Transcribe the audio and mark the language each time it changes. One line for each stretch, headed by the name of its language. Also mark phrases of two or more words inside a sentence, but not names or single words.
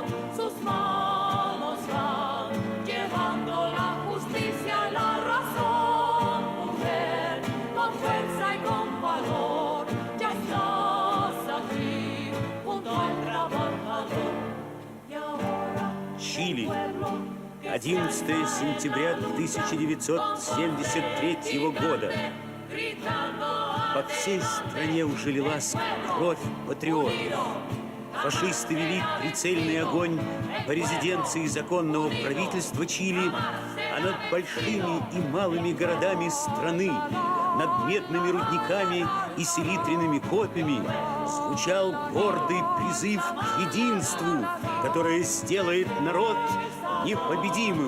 Spanish: Sus manos van llevando la justicia y la razón. Mujer, con fuerza y con valor, ya estás aquí junto al trabajador. Y ahora
Russian: Чили. 11 сентября 1973 года. По всей стране уже лилась кровь патриотов. Фашисты вели прицельный огонь по резиденции законного правительства Чили, а над большими и малыми городами страны, над медными рудниками и селитряными копьями звучал гордый призыв к единству, которое сделает народ непобедимым.